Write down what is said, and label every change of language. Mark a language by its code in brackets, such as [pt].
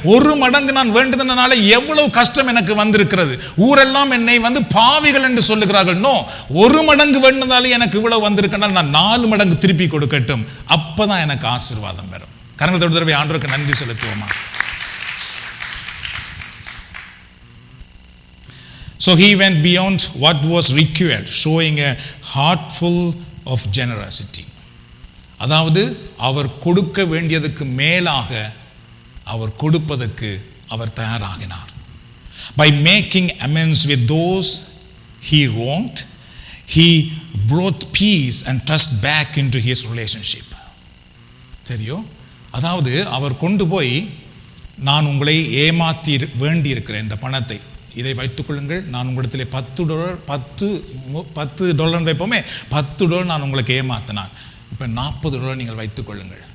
[ta] 1 மடங்கு நான் வேண்டுதனால எவ்வளவு கஷ்டம் எனக்கு வந்திருக்கிறது. ஊரெல்லாம் என்னை பாவிகள் என்று சொல்லுகிறார்கள். நோ, 1 மடங்கு வேண்டுதாலே எனக்கு இவ்வளவு வந்திருக்கனால் நான் 4 மடங்கு திருப்பி கொடுக்கட்டும். அப்பதான் எனக்கு ஆசீர்வாதம் வரும். கரங்கள் தொட்டு தடவை ஆண்டவருக்கு நன்றி செலுத்துவோமா? [en] So he went beyond what was required, showing a heart full of generosity. [ta] அதாவது அவர் கொடுக்க வேண்டியதுக்கு மேலாக அவர் கொடுப்பதற்கு அவர் தயாராகினார். [en] By making amends with those he wronged, he brought peace and trust back into his relationship. [ta] தெரியும்? அதாவது அவர் கொண்டு போய், நான் உங்களை ஏமாற்றி வேண்டி இருக்கிறேன் இந்த பணத்தை, இதை வைத்துக் கொள்ளுங்கள், நான் உங்களிடத்தில் $10 வைப்போமே, $10 நான் உங்களுக்கு ஏமாத்தினான், இப்போ $40 நீங்கள் வைத்துக் கொள்ளுங்கள்.